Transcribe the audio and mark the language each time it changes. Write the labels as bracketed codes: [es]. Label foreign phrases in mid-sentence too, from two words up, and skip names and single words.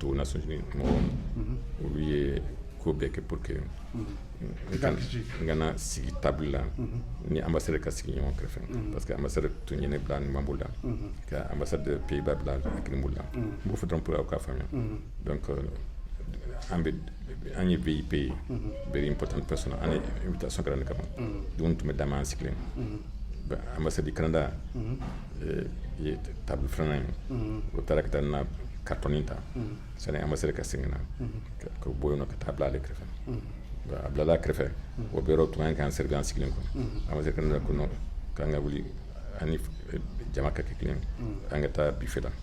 [bm] tɔw Nations Unies mɔgɔ olu ye ko bɛɛ kɛ [fr] pour que [bm] n kana sigi table la ni ambassadeur ka sigi ɲɔgɔn kɛrɛfɛ [fr] parce que [bm] ambassadeur tun ye ne bila numan bolo la ka [fr] ambassade de Pays-Bas [bm] bila hakili bolo la n b'o fɔ dɔrɔn pour aw k'a faamuya donc an ye VIP ye [en] very important person [bm] an ye invitation kɛra ne kama dumuni tun bɛ d'a ma an sigilen [fr] ambassade du Canada [bm] ye table filanan ye o taara ka taa na carton ta sani ambassadeur ka segin na ka bɔ yen nɔ ka taa bila ale kɛrɛfɛ a bilala kɛrɛfɛ o bɛɛ yɔrɔ tun kan k'an servi an sigilen kɔ ambassadeur Canada ko non k'an ka wuli an ni jama ka kɛ kelen an ka taa buffet la